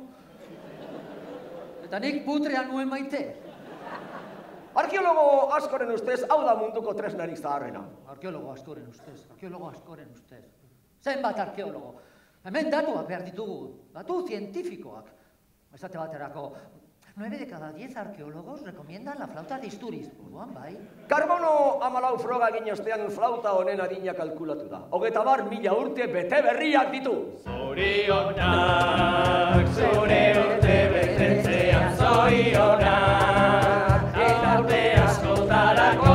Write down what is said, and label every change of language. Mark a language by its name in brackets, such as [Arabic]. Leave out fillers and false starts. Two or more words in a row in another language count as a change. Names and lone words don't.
[Basque] Eta nik putrean nuen maite. Arkeologo askoren ustez, hau da munduko tresnarik zaharrena. Arkeologo askoren ustez. Zenbat arkeologo. Hemen datuak behar ditugu, datu zientifikoak. [Spanish] Esate baterako, 9 de cada 10 arqueólogos recomiendan la flauta de Isturiz. [Basque] Orduan, bai. Karbono 14 froga egin ostean flauta honen adina kalkulatu da. 30.000 urte bete berriak ditu. Zorionak, zure urte betetzean zorionak, eta urte askotarako.